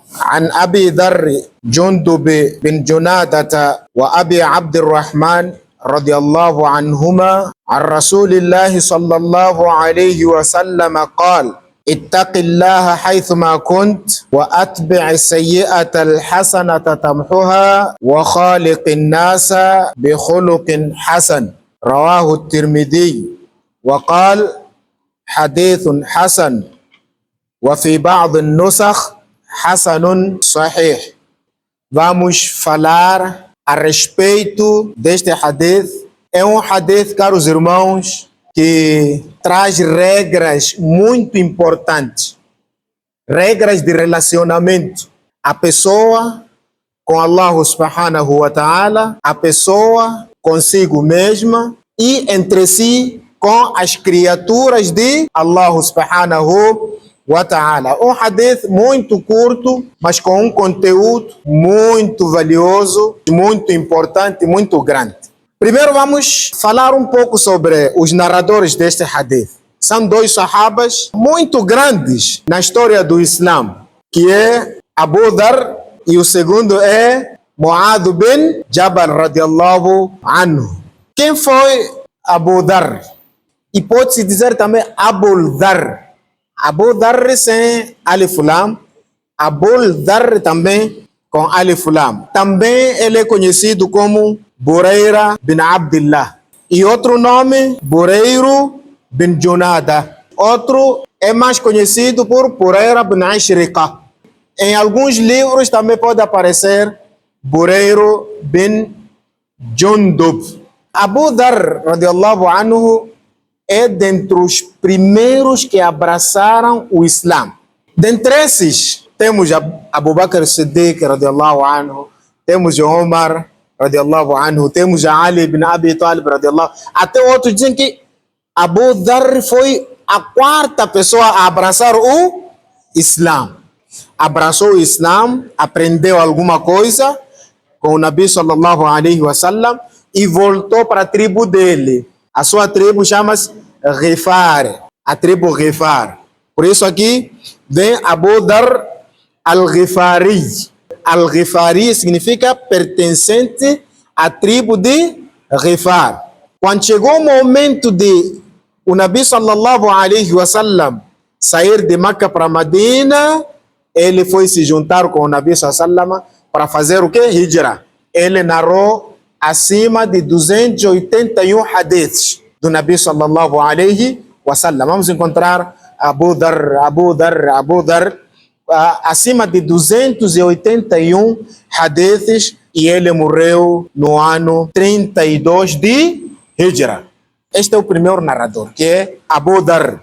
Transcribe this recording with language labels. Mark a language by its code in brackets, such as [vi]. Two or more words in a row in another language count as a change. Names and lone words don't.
[ar] عن أبي ذر جندب بن جنادة وأبي عبد الرحمن رضي الله عنهما عن رسول الله صلى الله عليه وسلم قال: اتق الله حيثما كنت وأتبع السيئة الحسنة تمحها وخالق الناس بخلق حسن. رواه الترمذي وقال: حديث حسن، وفي بعض النسخ حسن صحيح. [pt] Vamos falar a respeito deste hadith. É um hadith, caros irmãos, que traz regras muito importantes, regras de relacionamento. A pessoa com [ar] الله سبحانه وتعالى, [pt] a pessoa consigo mesma e entre si com as criaturas de [ar] الله سبحانه وتعالى. [pt] Um hadith muito curto, mas com um conteúdo muito valioso, muito importante, muito grande. Primeiro vamos falar um pouco sobre os narradores deste hadith. São dois sahabas muito grandes na história do Islã, que é Abu Dhar e o segundo é Mu'adh bin Jabal [ar] رضي الله عنه. [pt] Quem foi Abu Dhar? E pode-se dizer também Abu Dhar. Abu Dhar sem [ar] ألف لام, [pt] Abu Dhar também com [ar] ألف لام. [pt] Também ele é conhecido como Buraira bin Abdullah. E outro nome, Burairu bin Junada. Outro é mais conhecido por Buraira bin Ashriqa. Em alguns livros também pode aparecer Burairu bin Jundub. Abu Dhar [ar] رضي الله عنه [pt] é dentre os primeiros que abraçaram o Islã. Dentre esses, temos Abu Bakr Siddiq, [ar] رضي الله عنه, [pt] temos Omar, [ar] رضي الله عنه, [pt] temos Ali ibn Abi Talib, [ar] رضي الله عنه. [pt] Até outros dizem que Abu Dhar foi a quarta pessoa a abraçar o Islã. Abraçou o Islã, aprendeu alguma coisa com o Nabi [ar] صلى الله عليه وسلم [pt] e voltou para a tribo dele. A sua tribo chama-se Ghifar, a tribo Ghifar. Por isso aqui vem Abu Dhar al-Ghifari. Al-Ghifari significa pertencente à tribo de Ghifar. Quando chegou o momento de o Nabi [ar] صلى الله عليه وسلم [pt] sair de Meca para Medina, ele foi se juntar com o Nabi [ar] صلى الله عليه وسلم [pt] para fazer o que? Hijra. Ele narrou acima de 281 hadiths do Nabi [ar] صلى الله عليه وسلم. [pt] Vamos encontrar Abu Dhar, acima de 281 hadiths, e ele morreu no ano 32 de Hijra. Este é o primeiro narrador, que é Abu Dhar.